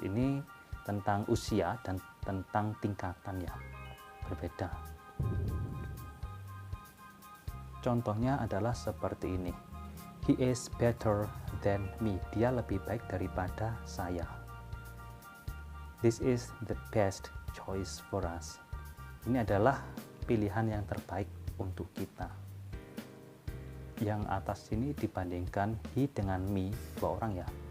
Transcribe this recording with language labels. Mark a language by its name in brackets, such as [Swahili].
[Indonesian] Ini tentang usia dan tentang tingkatan ya, berbeda. Contohnya adalah seperti ini. [English] He is better than me. [Indonesian] Dia lebih baik daripada saya. [English] This is the best choice for us. [Indonesian] Ini adalah pilihan yang terbaik untuk kita. Yang atas ini dibandingkan he dengan me, dua orang ya.